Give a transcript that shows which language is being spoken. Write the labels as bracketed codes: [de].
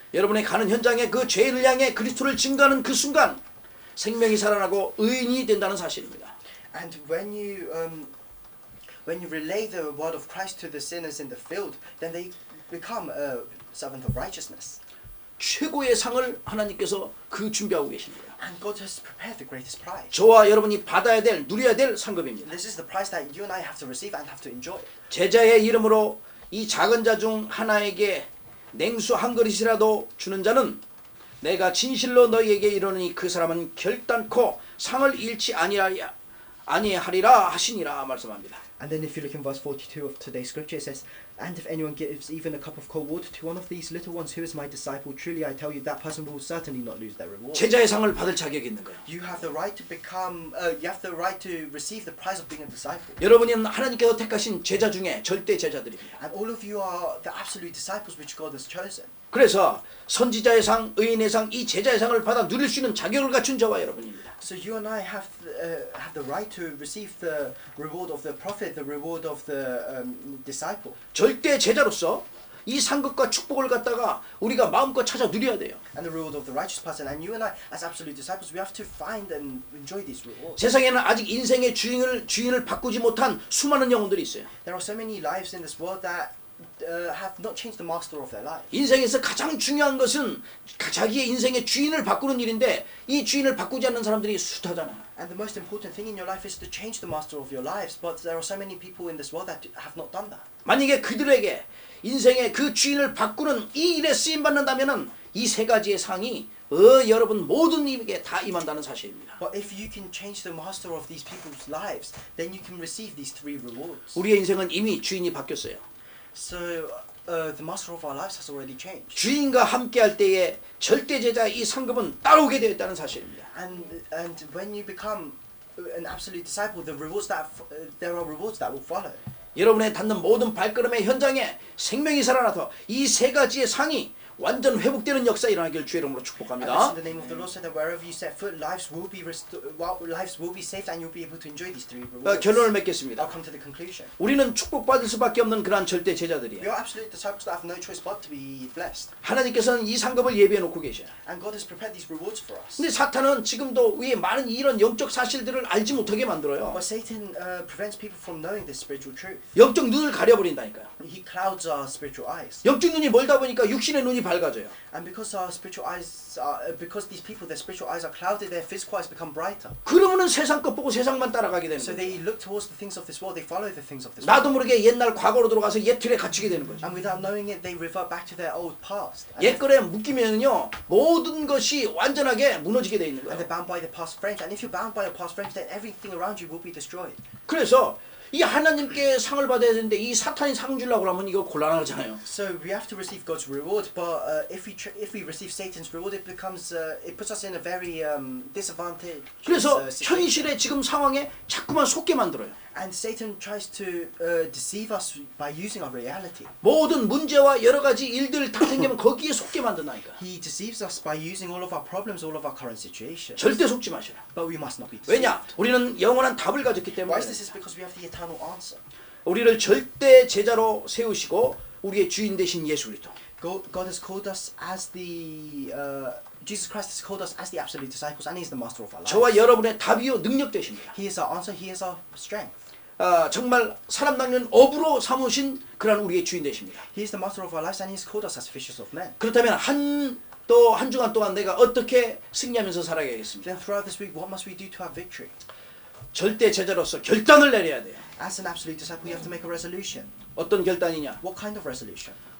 [ko] 여러분의 가는 현장에 그 죄를 향해 그리스도를 증거하는 그 순간 생명이 살아나고 의인이 된다는 사실입니다. [en] And when you relay the word of Christ to the sinners in the field, then they become a servant of righteousness. [ko] 최고의 상을 하나님께서 그 준비하고 계십니다. [en] And God has prepared the greatest prize. [ko] 저와 여러분이 받아야 될, 누려야 될 상급입니다. [en] This is the prize that you and I have to receive and have to enjoy. [ko] 제자의 이름으로 이 작은 자 중 하나에게 냉수 한 그릇이라도 주는 자는 내가 진실로 너희에게 이르노니 그 사람은 결단코 상을 잃지 아니하리라 하시니라 말씀합니다. [en] And then if you look in verse 42 of today's scripture, it says, And if anyone gives even a cup of cold water to one of these little ones who is my disciple, truly I tell you, that person will certainly not lose their reward. [ko] 제자의 상을 받을 자격이 있는 거예요. [en] You have the right to become, you have the right to receive the prize of being a disciple. [ko] 여러분은 하나님께서 택하신 제자 중에 절대 제자들입니다. [en] And all of you are the absolute disciples which God has chosen. [ko] 그래서 선지자의 상, 의인의 상, 이 제자의 상을 받아 누릴 수 있는 자격을 갖춘 저와 여러분입니다. [en] So you and I have the right to receive the reward of the prophet, the reward of the disciple. [ko] 절대 제자로서 이 상급과 축복을 갖다가 우리가 마음껏 찾아 누려야 돼요. [en] And the reward of the righteous person. And you and I, as absolute disciples, we have to find and enjoy these rewards. [ko] 세상에는 아직 인생의 주인을 바꾸지 못한 수많은 영혼들이 있어요. [en] There are so many lives in this world that have not changed the master of their life. [ko] 인생에서 가장 중요한 것은 자기의 인생의 주인을 바꾸는 일인데 이 주인을 바꾸지 않는 사람들이 숱하잖아요. [en] And the most important thing in your life is to change the master of your lives. But there are so many people in this world that have not done that. [ko] 만약에 그들에게 인생의 그 주인을 바꾸는 이 일에 쓰임 받는다면은 이 세 가지의 상이 여러분 모든 이에게 다 임한다는 사실입니다. [en] But if you can change the master of these people's lives, then you can receive these three rewards. [ko] 우리의 인생은 이미 주인이 바뀌었어요. [en] So the master of our lives has already changed. [ko] 주인과 함께할 때에 절대 제자의 이 상급은 따라오게 되어 있다는 사실입니다. [en] And when you become an absolute disciple, there are rewards that will follow. [ko] 여러분의 닿는 모든 발걸음의 현장에 생명이 살아나서 이 세 가지의 상이 완전 회복되는 역사 일어나길 주의 이름으로 [en] And [ko] 축복합니다. [en] in the name of the Lord, so that wherever you set foot, lives will be saved, and you'll be able to enjoy these three rewards. [ko] 결론을 맺겠습니다. [en] I'll come to the conclusion. [ko] 우리는 축복받을 수밖에 없는 그러한 절대 [en] We [ko] 제자들이에요. [en] are absolute disciples that have no choice but to be blessed. [ko] 하나님께서는 이 상급을 예비해 놓고 계셔요. [en] And God has prepared these rewards for us. [ko] 근데 사탄은 지금도 이 많은 이런 영적 사실들을 알지 못하게 만들어요. [en] But Satan prevents people from knowing this spiritual truth. [ko] 영적 눈을 가려버린다니까요. [en] He clouds our spiritual eyes. [ko] 영적 눈이 멀다 보니까 육신의 눈이 밝아져요. [en] And because our spiritual eyes because these people, their spiritual eyes are clouded, their physical eyes become brighter. [ko] 그러면은 세상 것 보고 세상만 따라가게 되는 [en] So [ko] 거예요. [en] they look towards the things of this world, they follow the things of this [ko] 나도 [en] world. [ko] 모르게 옛날 과거로 들어가서 옛 틀에 갇히게 되는 거죠. [en] And without knowing it, they revert back to their old past. [ko] 옛 거에 묶이면요 모든 것이 완전하게 무너지게 돼 있는 [en] And they're bound by the past frames. And if you're bound by your past frames, then everything around you will be destroyed. [ko] 그래서 이 하나님께 상을 받아야 되는데 이 사탄이 상 주려고 하면 이거 곤란하잖아요. [en] So we have to receive God's reward, but if we receive Satan's reward, it puts us in a very disadvantaged [ko] 그래서 [en] situation. [ko] 현실의 지금 상황에 자꾸만 속게 만들어요. [en] And Satan tries to deceive us by using our reality. [ko] 모든 문제와 여러 가지 일들 다 생기면 거기에 속게 만든다니까. [en] He deceives us by using all of our problems, all of our current situations. [ko] 절대 속지 마시라. [en] But we must not be deceived. [ko] 왜냐? 우리는 영원한 답을 가졌기 [en] Why [ko] 때문에 [en] is this? Is because we have the eternal answer. [ko] 우리를 절대 제자로 세우시고 우리의 주인 되신 예수 그리스도. [en] God has called us as the Jesus Christ has called us as the absolute disciples, and He is the master of our lives. [ko] 저와 여러분의 답이요 능력 되십니다. [en] He is our answer. He is our strength. [ko] 정말 사람 낚는 어부로 삼으신 그런 우리의 주인 되십니다. [en] He is the master of our lives, and He has called us as fishers of men. [ko] 그렇다면 한 주간 동안 내가 어떻게 승리하면서 살아야겠습니까? [en] Then throughout this week, what must we do to have victory? [ko] 절대 제자로서 결단을 내려야 돼요. [en] As an absolute disciple, you have to make a resolution. [ko] 어떤 결단이냐? [en] What kind of resolution?